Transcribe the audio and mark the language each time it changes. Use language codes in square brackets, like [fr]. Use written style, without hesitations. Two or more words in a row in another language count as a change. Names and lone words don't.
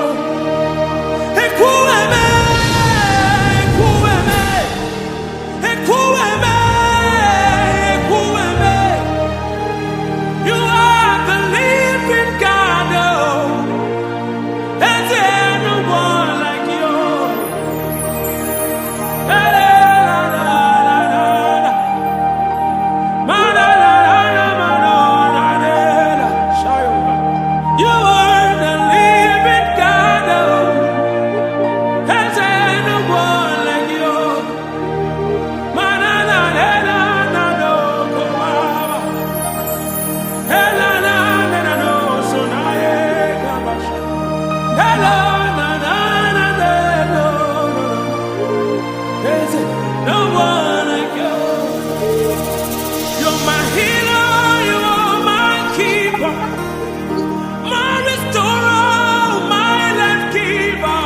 [ig] Ekueme, ekueme, ekueme, ekueme. [en] You are the living God. Oh, there's no one like you. La, la, la, la, la, la. Ma, la, la, la, la, ma, no, la, la, la. Shayo. You are the living God. Oh, there's no one like you. Ma, la, la, la, la, la, no, go, ma, ma. La, la, la, la, la, no, so, na, yeah, Calabash. La, la, la, la, la, la, no, no, no. There's no one like you. You're my healer, you are my keeper, my restorer, my life giver.